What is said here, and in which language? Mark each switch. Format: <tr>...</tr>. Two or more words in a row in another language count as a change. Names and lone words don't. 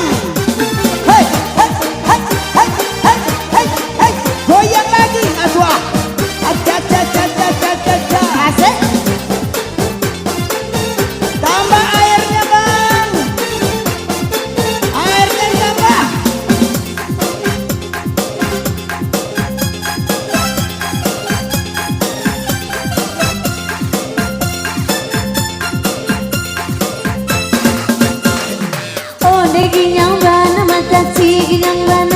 <id>Hei, hei, hei, hei, hei, hei, hei. Goyang lagi aswa. Aja, aja, aja, aja, aja, aja. Asik. Tambah airnya bang. Airnya tambah.</id> <min>Onde ginyang bana mata Ci ginyang bana.</min>